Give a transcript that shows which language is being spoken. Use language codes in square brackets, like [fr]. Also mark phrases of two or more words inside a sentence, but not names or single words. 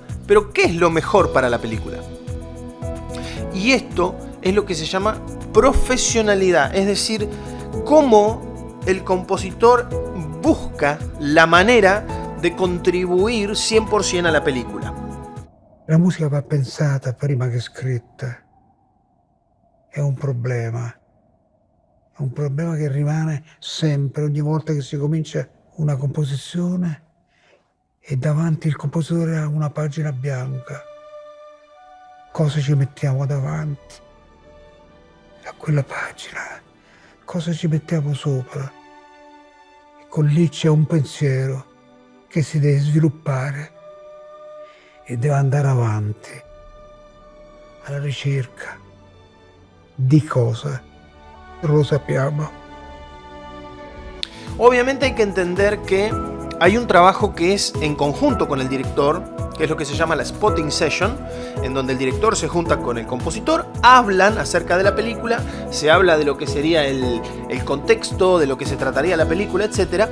[es] Pero ¿qué es lo mejor para la película? Y esto es lo que se llama profesionalidad, es decir, cómo el compositor busca la manera de contribuir 100% a la película. [it] La musica va pensata prima che scritta. È un problema che rimane sempre, ogni volta che si comincia una composizione e davanti il compositore ha una pagina bianca. Cosa ci mettiamo davanti a quella pagina? Cosa ci mettiamo sopra? E con lì c'è un pensiero che si deve sviluppare e deve andare avanti alla ricerca di cosa. No lo sappiamo. [es] Obviamente hay que entender que hay un trabajo que es en conjunto con el director, que es lo que se llama la [en] spotting session, [es] en donde el director se junta con el compositor, hablan acerca de la película, se habla de lo que sería el contexto, de lo que se trataría la película, etc.